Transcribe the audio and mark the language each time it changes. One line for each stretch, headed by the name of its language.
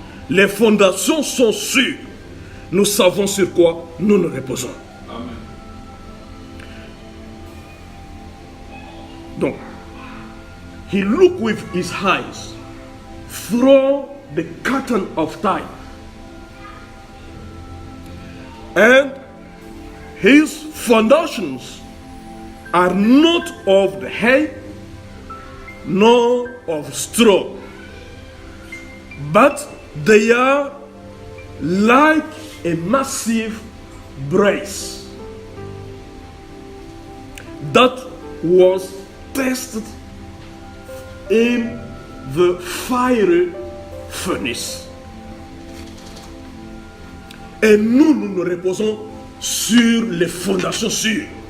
French: Les fondations sont sûres. Nous savons sur quoi nous nous reposons. Amen. Donc,
English: he looked with his eyes through the curtain of time, and his foundations are not of the hay nor of straw, but they are like a massive brace that was tested in the fiery furnace.
French: Et nous nous reposons sur les fondations sûres.